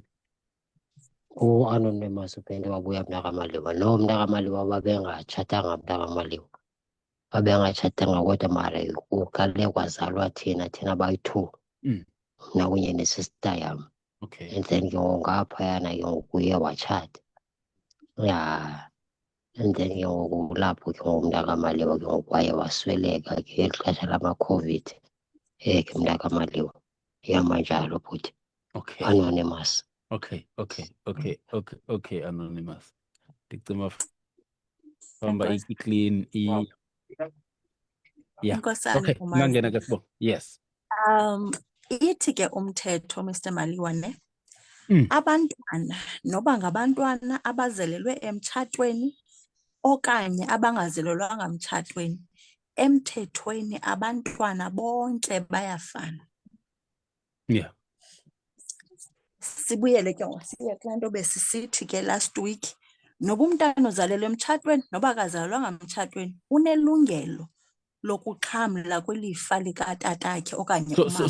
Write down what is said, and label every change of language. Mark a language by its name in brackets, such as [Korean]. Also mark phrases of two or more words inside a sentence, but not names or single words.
[Xhosa] U-Anonymous uphinde wabuya mntakamaliwa. No, mntakamaliwa babengatshatanga mntakamaliwa. Babengatshatanga kodwa mara ukale kwazalwa thina bayi-2. Mna kunye nesister yam. [English] Okay. [Xhosa] And then ke ngoku ngaphayana ke ngoku uye watshata. [English] Yeah. [Xhosa] And then ke ngoku lapho ke ngoku mntakamaliwa ke ngoku waye wasweleka ke eli xesha lama-COVID. Ke mntakamaliwa. Yamanjalo bhuti. [English] Okay. Anonymous. Okay, Anonymous. [Xhosa] Ndicima famba i-clean yeah. Inkosana [English] Okay, [Xhosa] uMazi. ungangena ke Sibongo. Yes. Ithi ke umthetho Mr. Maliwa ne Mm. abantwana noba ngabantwana abazelelwe emtshatweni okanye abangazelelwanga mtshatweni, emthethweni abantwana bonke bayafana. [English] Yeah. [Xhosa] Sibuyele ke siye kulaa nto besisithi ke [English] last week, [Xhosa] noba umntana uzalelwe emtshatweni noba akazalelwanga mtshatweni unelungelo lokuxhamla kwilifa likatatakhe okanye umama.